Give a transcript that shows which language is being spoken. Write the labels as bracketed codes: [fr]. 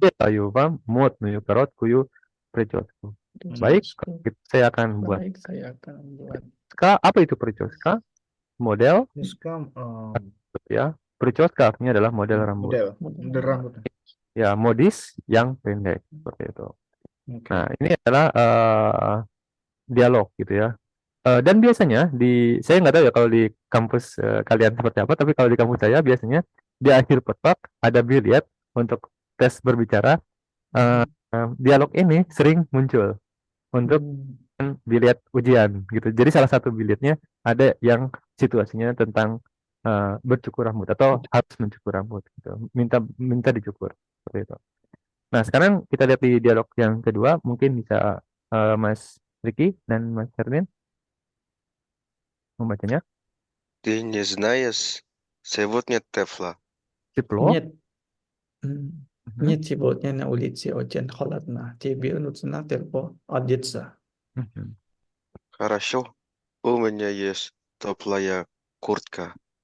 [ru] Делаю вам модную короткую прическу. [id] Baik, [ru] Прическу. [id] saya akan buat. Baik, saya akan buat. Apa itu прическа? Model Terus ya. Прическа artinya adalah model rambut. model rambut. Ya, modis yang pendek seperti itu. Oke. Nah, ini adalah dialog gitu ya. Dan biasanya saya nggak tahu ya kalau di kampus kalian seperti apa, tapi kalau di kampus saya biasanya di akhir petak ada bilet untuk tes berbicara. Dialog ini sering muncul untuk bilet ujian gitu. Jadi salah satu biletnya ada yang situasinya tentang bercukur rambut atau harus mencukur rambut gitu. Minta dicukur seperti itu. Nah, sekarang kita lihat di dialog yang kedua, mungkin bisa Mas Riki dan Mas Hermin membacanya. [ru] Ты не знаешь, сегодня тепло. Тепло. Нет. Нет, сегодня на улице очень холодно. Тебе нужно тепло одеться. Хорошо, у меня есть теплая куртка.